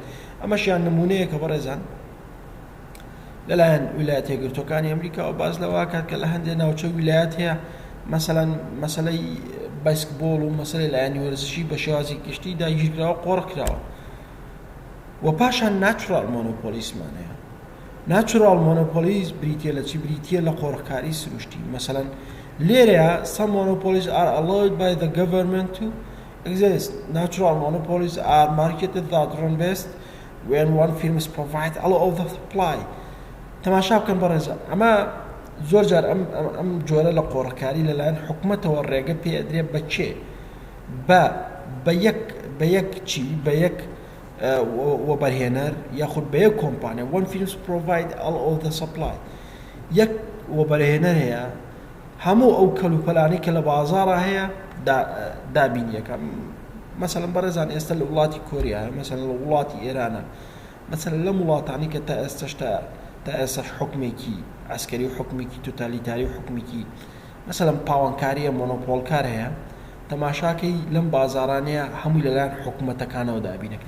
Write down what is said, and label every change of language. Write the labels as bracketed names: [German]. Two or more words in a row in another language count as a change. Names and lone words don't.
[Central Kurdish] ئەمەشیان نمونەیە کە بەڕێزان لەلایەن ویلایەتە یەکگرتووەکانی ئەمریکاوە باز لەوا کات کە لە هەندێک ناوچە ویلایەت هەیە مەسەلەن مەسەلەی باسکتبۆڵ و مەسەلەی لایەنی وەرزشی بە شێوازی گشتی داگیرکراوە قۆڕکراوە. و پاشان [English] natural monopolies [Central Kurdish] هەیە. [English] natural monopolies [Central Kurdish] بریتە لە چی؟ بریتە لە قۆڕخکاری سروشتی. مەسەلەن لێرەیە [English] some monopolies are allowed by the government to exist. Natural monopolies are marketed that run best when one firm provide all of the supply. [Central Kurdish] تەماشا بکەن بەڕێزان، ئەمە زۆر جار ئەم جۆرە لە قۆڕخکاری لەلایەن حکومەتەوە ڕێگە پێ ئەدرێ بە چێ؟ بە یەک چی؟ بە یەک وەبەرهێنەر یاخود بە یەک کۆمپانیا. [English] one firm provide all of the supply. [Central Kurdish] یەک وەبەرهێنەر هەیە هەموو ئەو کەلوپەلانی کە لە بازارە هەیە دابینیەکە. مەسەلەن بەڕێزان ئێستا لە وڵاتی کۆریایە، مەسەلەن لە وڵاتی ئێرانە، مەسەلەن لەم وڵاتانی کە تا ئێستاش حکمێکی عسکەری و حکمێکی توتالیتاری و حکمێکی مەسەلەن پاوانکاریە مۆنۆپۆلکار هەیە، تەماشاکەی لەم بازارانەیە هەمووی لەلایەن حکومەتەکانەوە دابینەکرێت.